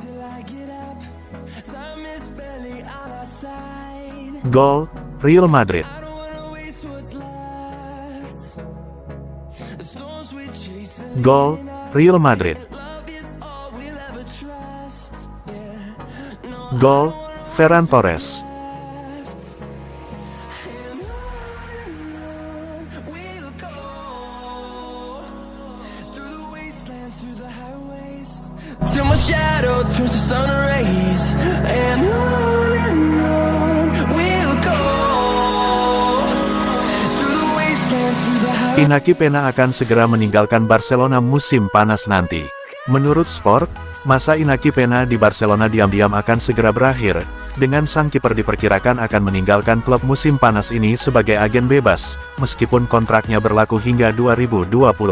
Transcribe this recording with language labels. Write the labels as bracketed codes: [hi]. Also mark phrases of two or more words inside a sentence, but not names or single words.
[es] Gol, Real Madrid. Gol, Real Madrid. Gol, Ferran Torres. [en] Till my shadow turns to sun rays, and on we'll go through the wastelands, through the highways. [id] Inaki Peña akan segera meninggalkan Barcelona musim panas nanti. Menurut Sport, masa Inaki Peña di Barcelona diam-diam akan segera berakhir, dengan sang kiper diperkirakan akan meninggalkan klub musim panas ini sebagai agen bebas, meskipun kontraknya berlaku hingga 2026.